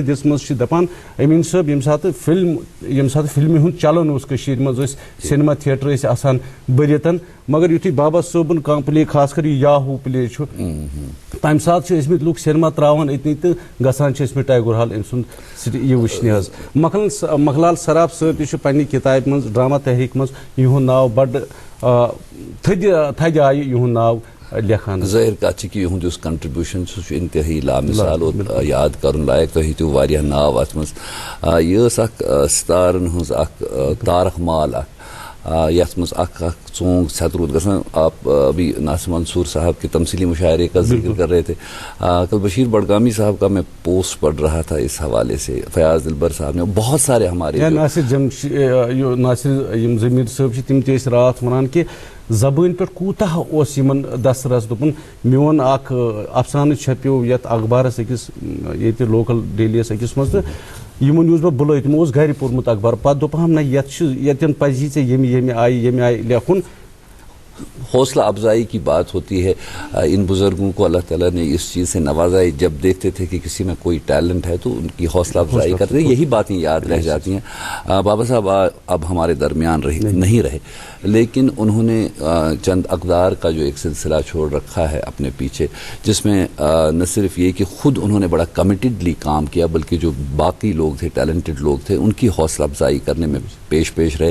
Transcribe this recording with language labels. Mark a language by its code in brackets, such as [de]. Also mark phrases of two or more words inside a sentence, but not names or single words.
[ks] دِژمٕژ چھِ دَپان أمیٖن صٲب ییٚمہِ ساتہٕ فِلمہِ ہُنٛد چلن اوس کٔشیٖرِ منٛز ٲسۍ سینما تھیٹر ٲسۍ آسان بٔرِتھ مگر یُتھُے بابا صٲبُن کانٛہہ پٕلے خاص کر یہِ یاہوٗ پٕلے چھُ تَمہِ ساتہٕ چھِ ٲسۍمٕتۍ لُکھ سینما ترٛاوان أتنی تہٕ گژھان چھِ ٲسۍمٕتۍ ٹیگور ہال أمۍ سُنٛد یہِ وٕچھنہِ حظ مکھلال سراف صٲب تہِ چھُ پنٛنہِ کِتابہِ منٛز ڈرٛاما تحریٖک منٛز یِہُنٛد ناو بَڑٕ تھدِ آیہِ یِہُنٛد ناو لیکھان. ظٲہِر کَتھ چھِ کہِ یِہُنٛد یُس کنٹرٛبیوٗشن چھُ سُہ چھُ اِنتہٲیی لامِثال اور یاد کَرُن لایق. تۄہہِ ہیٚتِو واریاہ ناو اَتھ منٛز. یہِ ٲس اکھ ستارن ہٕنٛز اکھ تارک مال اکھ یتھ منٛز اکھ ژونٛگ ژھٮ۪تروٗد گژھان. [ur] آپ ابھی ناصر منصور صاحب کے تمثیلی مشاعرے کا ذکر کر رہے تھے. کل بشیر بڑگامی صاحب کا میں پوسٹ پڑھ رہا تھا اس حوالے سے. فیاض دلبر صاحب نے بہت سارے ہمارے [ks] ناصر ضمیٖر صٲب چھِ تِم تہِ ٲسۍ راتھ وَنان کہِ زبٲنۍ پٮ۪ٹھ کوٗتاہ اوس یِمن دسترس. دوٚپُن میون اکھ افسانہٕ چھپیو یتھ اخبارس أکِس ییٚتہِ لوکل ڈیلیس أکِس منٛز تہٕ یِمن یُس بہٕ بُلٲے تِمو اوس گرِ پوٚرمُت اخبار. پتہٕ دوٚپہم نہ یتٮ۪ن پزی ژےٚ ییٚمہِ آیہِ لیکھُن. [ur] حوصلہ افزائی کی بات ہوتی ہے. ان بزرگوں کو اللہ تعالیٰ نے اس چیز سے نوازا ہے جب دیکھتے تھے کہ کسی میں کوئی ٹیلنٹ ہے تو ان کی حوصلہ افزائی کرتے تھے. یہی باتیں یاد رہ جاتی ہیں. بابا صاحب اب ہمارے درمیان نہیں رہے لیکن انہوں نے چند اقدار کا جو ایک سلسلہ چھوڑ رکھا ہے اپنے پیچھے جس میں نہ صرف یہ کہ خود انہوں نے بڑا کمیٹڈلی کام کیا بلکہ جو باقی لوگ تھے ٹیلنٹڈ لوگ تھے ان کی حوصلہ افزائی کرنے میں پیش رہے.